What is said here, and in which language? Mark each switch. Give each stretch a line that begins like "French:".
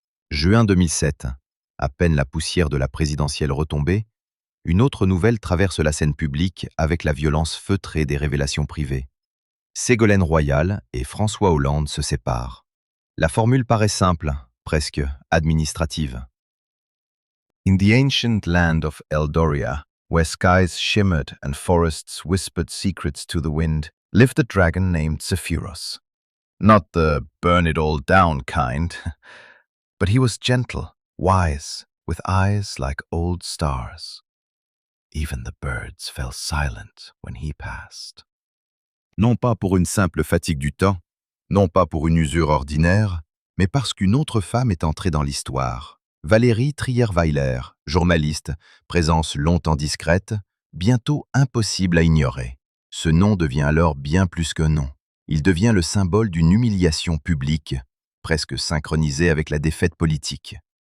French: Juin 2007, à peine la poussière de la présidentielle retombée, une autre nouvelle traverse la scène publique avec la violence feutrée des révélations privées. Ségolène Royal et François Hollande se séparent. La formule paraît simple, presque administrative.
English: In the ancient land of Eldoria, where skies shimmered and forests whispered secrets to the wind, lived a dragon named Zephyros. Not the burn it all down kind, but he was gentle, wise, with eyes like old stars. Even the birds fell silent when he passed.
French: Non pas pour une simple fatigue du temps, non pas pour une usure ordinaire, mais parce qu'une autre femme est entrée dans l'histoire. Valérie Trierweiler, journaliste, présence longtemps discrète, bientôt impossible à ignorer. Ce nom devient alors bien plus qu'un nom. Il devient le symbole d'une humiliation publique, presque synchronisée avec la défaite politique.